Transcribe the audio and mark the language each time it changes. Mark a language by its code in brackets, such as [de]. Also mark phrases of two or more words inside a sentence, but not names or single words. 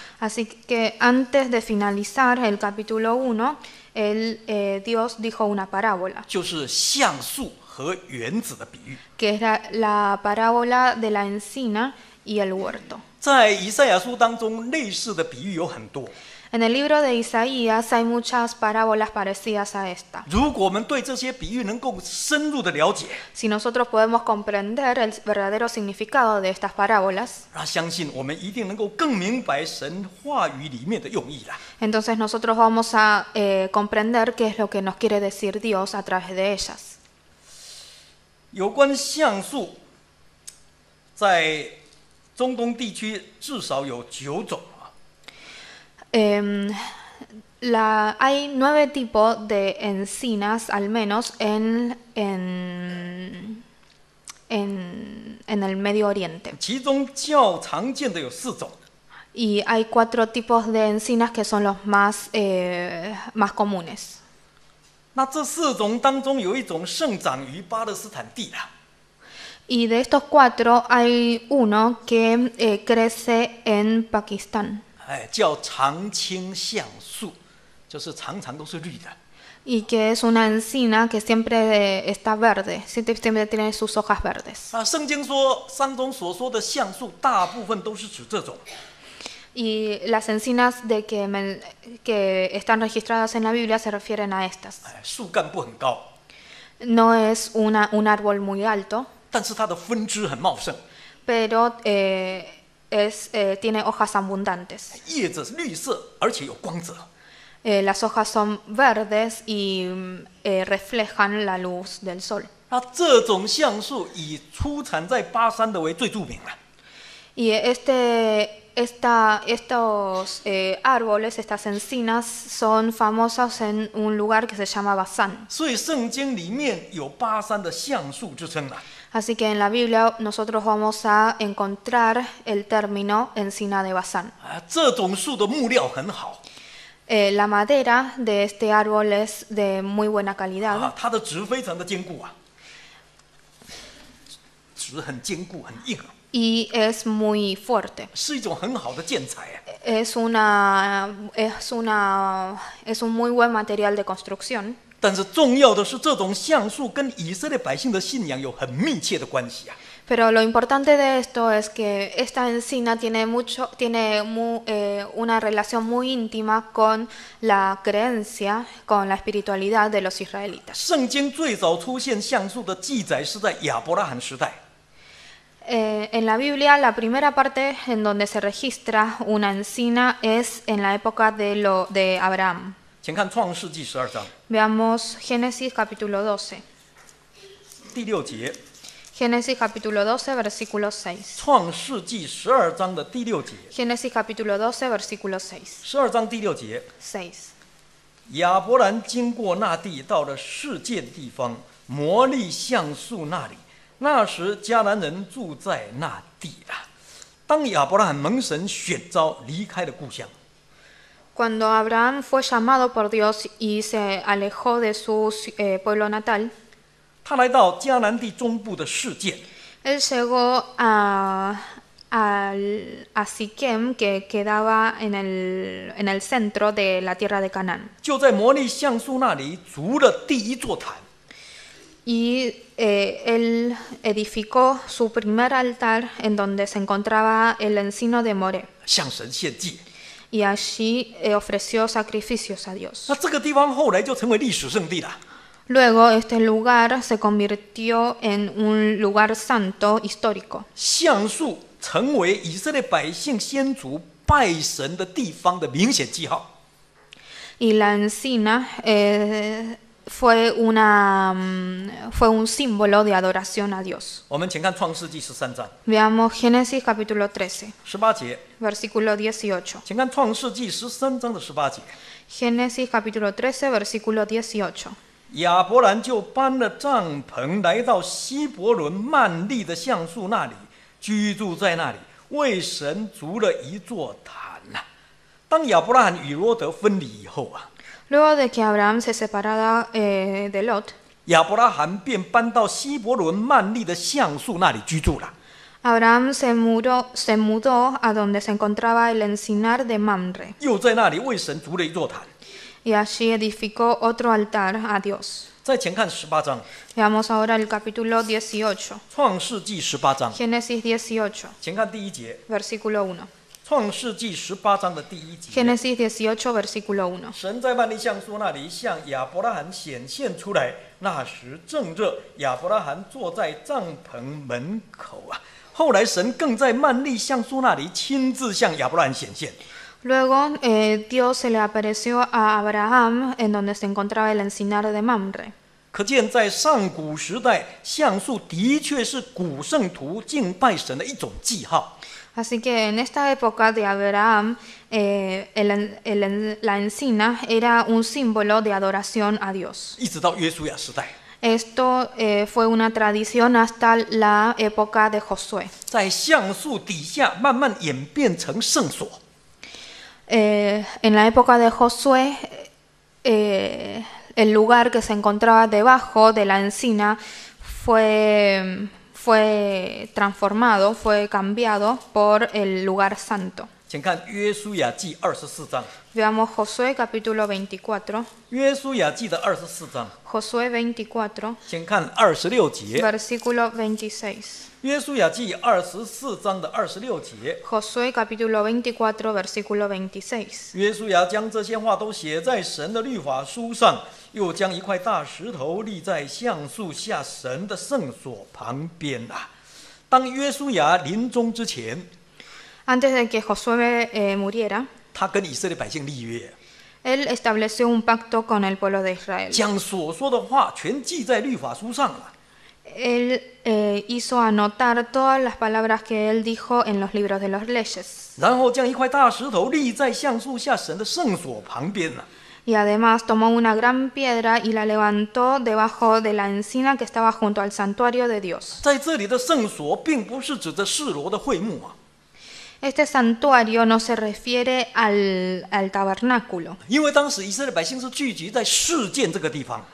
[es] así que antes de finalizar el capítulo 1, Dios dijo una parábola, [zh] 就是橡树和园子的比喻。 [es] que era la parábola de la encina y el huerto. [zh] 在以赛亚书当中，类似的比喻有很多。 [es] En el libro de Isaías hay muchas parábolas parecidas a esta. [zh] 如果我们对这些比喻能够深入的了解， [es] Si nosotros podemos comprender el verdadero significado de estas parábolas, [zh] 那相信我们一定能够更明白神话语里面的用意啦。 [es] entonces nosotros vamos a comprender qué es lo que nos quiere decir Dios a través de ellas. [zh] 有关橡树，在中东地区至少有9种啊。 [es] Hay 9 tipos de encinas, al menos en el Medio Oriente. [zh] 其中较常见的有4种。 [es] Y hay 4 tipos de encinas que son los más comunes. [zh] 那这4种当中有一种生长于巴勒斯坦地啦， [es] Y de estos 4 hay uno que crece en Pakistán. [zh] 叫常青橡树，就是常常都是绿的。 [es] Y que es una encina que siempre está verde, siempre tiene sus hojas verdes. [zh] 圣经说山中所说的橡树，大部分都是指这种。 [es] Y las encinas que están registradas en la Biblia se refieren a estas. [zh] 树干不很高， [es] No es un árbol muy alto, [zh] 但是它的分支很茂盛， [es] pero tiene hojas abundantes. [zh] 叶子是绿色，而且有光泽。 [es] Las hojas son verdes y reflejan la luz del sol. [zh] 那这种橡树以出产在巴山的为最著名了。 [es] Y estos árboles, estas encinas, son famosas en un lugar que se llama Basán. [zh] 所以圣经里面有巴山的橡树之称了。 [es] Así que en la Biblia nosotros vamos a encontrar el término encina de Basán. [zh] 这种树的木料很好， [es] La madera de este árbol es de muy buena calidad [zh] 它的植非常的坚固啊，植很坚固很硬， [es] y es muy fuerte. [zh] 是一种很好的建材啊。 [es] Es un muy buen material de construcción. [zh] 但是重要的是，这种橡树跟以色列百姓的信仰有很密切的关系啊。 [es] Pero lo importante de esto es que esta encina tiene una relación muy íntima con la creencia, con la espiritualidad de los israelitas. [zh] 圣经最早出现橡树的记载是在亚伯拉罕时代。 [es] En la Biblia, la primera parte en donde se registra una encina es en la época de Abraham. [zh] 请看创世纪12章 [es] Veamos Génesis capítulo 12. [zh] 第6节， [es] Génesis capítulo 12, versículo 6. [zh] 创世纪12章的第6节。 [es] Génesis capítulo 12, versículo 6. [zh] 12 章第6节， 6. 亚伯兰经过那地，到了示剑地方，摩利橡树那里。那时迦南人住在那地了。当亚伯拉罕蒙神选召，离开了故乡， [es] Cuando Abraham fue llamado por Dios y se alejó de su pueblo natal, [zh] 他来到迦南地中部的示剑。 [es] él llegó a Siquem, que quedaba en el centro de la tierra de Canaán. [zh] 就在摩利橡树那里筑了第一座坛， [es] Y él edificó su primer altar en donde se encontraba el encino de Moré. [zh] 向神献祭。 [es] Y allí ofreció sacrificios a Dios. [zh] 那这个地方后来就成为历史圣地了。 [es] Luego este lugar se convirtió en un lugar santo histórico. [zh] 橡树成为以色列百姓先祖拜神的地方的明显记号。 [es] Y la encina fue un símbolo de adoración a Dios. [zh] 我们请看创世纪13章 [es] Veamos Génesis capítulo 13, [zh] 18 节， [es] versículo 18. [zh] 请看创世纪13章的18节。 [es] Génesis capítulo 13, versículo 18. [zh] 亚伯兰就搬了帐篷，来到希伯伦曼利的橡树那里，居住在那里，为神筑了一座坛呐。当亚伯拉罕与罗德分离以后啊， [es] Luego de que Abraham se separara de Lot, [zh] 亚伯拉罕便搬到希伯伦曼利的橡树那里居住了。 [es] Abraham se mudó a donde se encontraba el encinar de Mamre, [zh] 又在那里为神筑了一座坛。 [es] y allí edificó otro altar a Dios. [zh] 再前看18章， [es] Veamos ahora el capítulo 18, [zh] 创世纪18章， [es] Génesis 18, [zh] 请看第1节， [es] versículo 1. [zh] 创世纪18章的第1节。 [es] Génesis 18, versículo 1. [zh] 神在曼利橡树那里向亚伯拉罕显现出来，那时正热，亚伯拉罕坐在帐篷门口啊。后来神更在曼利橡树那里亲自向亚伯拉罕显现。 [es] Luego Dios se le apareció a Abraham en donde se encontraba el encinar de Mamre. [zh] 可见在上古时代，橡树的确是古圣徒敬拜神的一种记号。 [es] Así que en esta época de Abraham, la encina era un símbolo de adoración a Dios. [zh] 一直到约书亚时代， [es] Esto fue una tradición hasta la época de Josué. [zh] 在橡树底下慢慢演变成圣所。 [es] En la época de Josué, el lugar que se encontraba debajo de la encina fue transformado, fue cambiado por el lugar santo. [zh] 请看约书亚记24章， [es] Veamos Josué capítulo 24. [zh] 约书亚记的24章， [es] Josué 24, [zh] 请看26节。 [es] versículo 26. [zh] 约书亚记24章的26节， [es] Josué capítulo 24, versículo 26. [zh] 约书亚将这些话都写在神的律法书上，又将一块大石头立在橡树下神的圣所旁边啊。当约书亚临终之前， [es] Antes de que Josué muriera, [zh] 他跟以色列百姓立约， [es] él estableció un pacto con el pueblo de Israel. [zh] 将所说的话全记在律法书上了。 [es] Él hizo anotar todas las palabras que él dijo en los libros de las leyes. [zh] 然后将一块大石头立在橡树下神的圣所旁边了。 [es] Y además tomó una gran piedra y la levantó debajo de la encina que estaba junto al santuario de Dios. [zh] 在这里的圣所，并不是指着示罗的会幕啊， [es] Este santuario no se refiere al tabernáculo, [zh] 因为当时以色列百姓是聚集在示剑这个地方。